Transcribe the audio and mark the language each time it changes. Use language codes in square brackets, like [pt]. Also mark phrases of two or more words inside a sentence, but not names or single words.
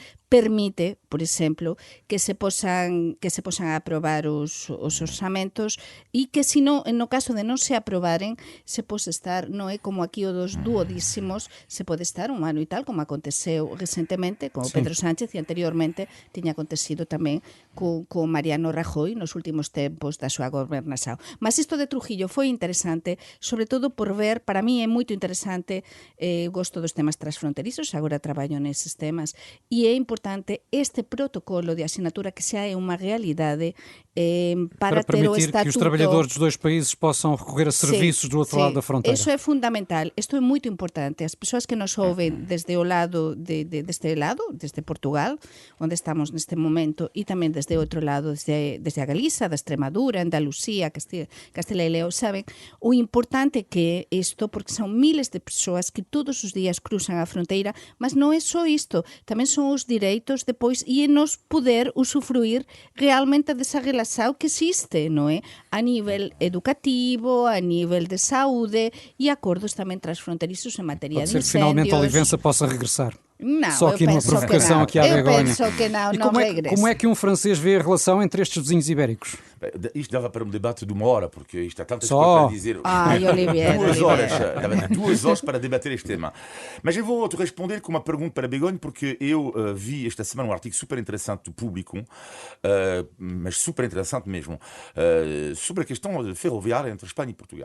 [gl] permite, por exemplo, que se posan a aprobar os orzamentos e que, se no caso de non se aprobaren, se pode estar, non é como aquí o dos duodísimos, se pode estar un ano e tal, como aconteceu recentemente con Pedro Sánchez e anteriormente tiña acontecido tamén con Mariano Rajoy nos últimos tempos da súa gobernación. Mas isto de Trujillo foi interesante, sobre todo por ver, para mí é moito interesante, gosto dos temas transfronterizos, agora traballo neses temas, e é importante este protocolo de asinatura que xa é unha realidade para ter o permitir estatuto... [pt] que os trabalhadores dos dois países possam recorrer a serviços do outro lado da fronteira. Isso é fundamental, [gl] isto é moito importante. As persoas que nos ouvem desde o lado desde Portugal, onde estamos neste momento, e tamén desde outro lado, desde a Galiza, da Extremadura, Andalucía, Castela e León, saben o importante que é isto, porque son miles de persoas que todos os días cruzan a fronteira, mas non é só isto, tamén son os direitos depois e nos poder usufruir realmente desa relación que existe, non é? A nivel educativo, a nivel de saúde e acordos tamén transfronterizos en materia [pt] Pode [gl] de [pt] ser que finalmente a [gl] incêndios. [pt] Olivença possa regressar. Não, Só aqui numa provocação aqui à Begonha. Eu penso que não, E não regressa. como é que um francês vê a relação entre estes vizinhos ibéricos? Isto dava para um debate de uma hora, porque isto há tantas Só. coisas para dizer. Ai, Olivier, Dava 2 horas para debater este tema. Mas eu vou te responder com uma pergunta para Begonha, porque eu vi esta semana um artigo super interessante do Público, mas super interessante mesmo, sobre a questão ferroviária entre Espanha e Portugal.